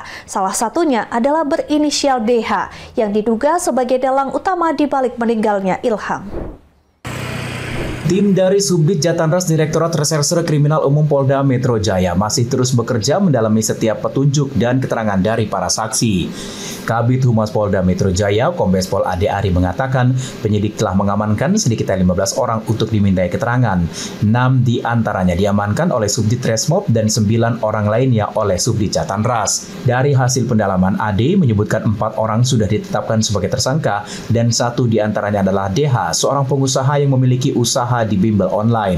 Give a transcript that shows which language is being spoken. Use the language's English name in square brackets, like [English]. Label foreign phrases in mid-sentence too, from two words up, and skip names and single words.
[Indonesian] Salah satunya adalah berinisial DH yang diduga sebagai dalang utama di balik meninggalnya Ilham. Tim dari Subdit Jatanras Direktorat Reserse Kriminal Umum Polda Metro Jaya masih terus bekerja mendalami setiap petunjuk dan keterangan dari para saksi. Kabid Humas Polda Metro Jaya, Kombes Pol Ade Ari mengatakan penyidik telah mengamankan sedikitnya 15 orang untuk dimintai keterangan. 6 di antaranya diamankan oleh Subdit Resmob dan 9 orang lainnya oleh Subdit Jatanras. Dari hasil pendalaman, Ade menyebutkan 4 orang sudah ditetapkan sebagai tersangka dan 1 di antaranya adalah DH, seorang pengusaha yang memiliki usaha di bimbel online.